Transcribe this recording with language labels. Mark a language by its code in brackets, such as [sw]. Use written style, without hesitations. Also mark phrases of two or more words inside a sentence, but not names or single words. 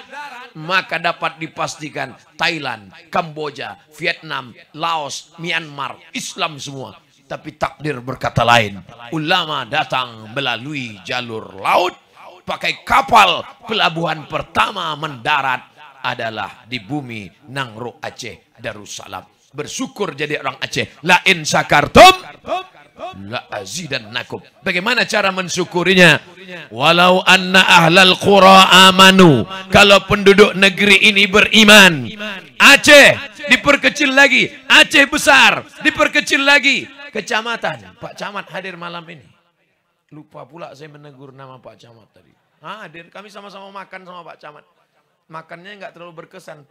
[id] Maka dapat dipastikan Thailand, Kamboja, Vietnam, Laos, Myanmar, Islam semua. Tapi takdir berkata lain. Ulama datang melalui jalur laut. Pakai kapal. Pelabuhan pertama mendarat adalah di bumi Nangro Aceh Darussalam. Bersyukur jadi orang Aceh. [ar] لئن شكرتم لأزيدنكم. [id] Bagaimana cara mensyukurinya? [ar] ولو أن أهل القرى آمنوا. [id] Kalau penduduk negeri ini beriman. Aceh diperkecil lagi. Aceh besar diperkecil lagi. Kecamatan. Pak Camat hadir malam ini. Lupa pula saya menegur nama Pak Camat tadi. Hadir. Kami sama-sama makan sama Pak Camat. Makannya nggak terlalu berkesan.